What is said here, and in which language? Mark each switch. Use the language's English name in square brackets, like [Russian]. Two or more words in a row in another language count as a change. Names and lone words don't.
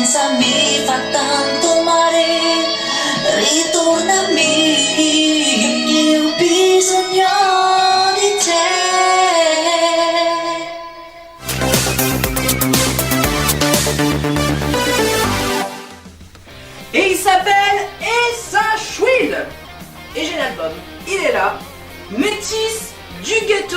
[Italian] mi fa tanto male, ritornami, io ho bisogno di te. [French] Et il s'appelle Essa Schwill. Et j'ai l'album, il est là. Métis du ghetto.